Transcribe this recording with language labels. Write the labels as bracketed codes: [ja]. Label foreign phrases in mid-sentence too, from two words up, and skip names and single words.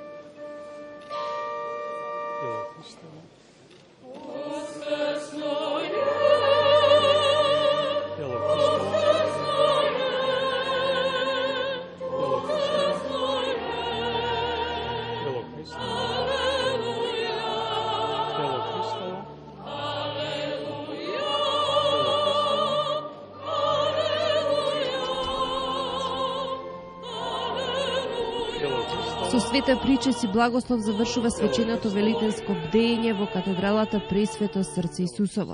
[sr] Tijelo Hristovo. Tijelo Hristovo. Tijelo Hristovo. Tijelo Hristovo. [mk] Со света причест и благослов завршува свеченото великденско бдење во катедралата Пресвето срце Исусово.